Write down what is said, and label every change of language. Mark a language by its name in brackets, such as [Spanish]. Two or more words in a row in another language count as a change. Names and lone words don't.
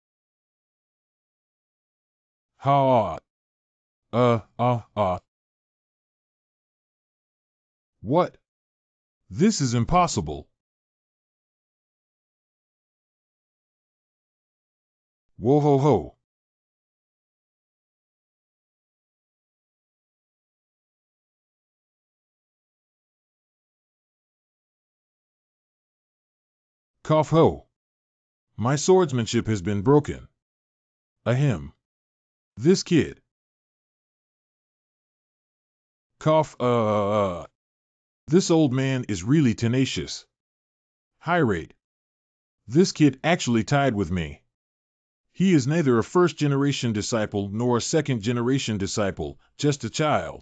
[English] Ha! What? This is impossible. Whoa ho ho. Cough ho. My swordsmanship has been broken. Ahem. This kid. Cough, This old man is really tenacious. High rate. This kid actually tied with me. He is neither a first-generation disciple nor a second-generation disciple, just a child.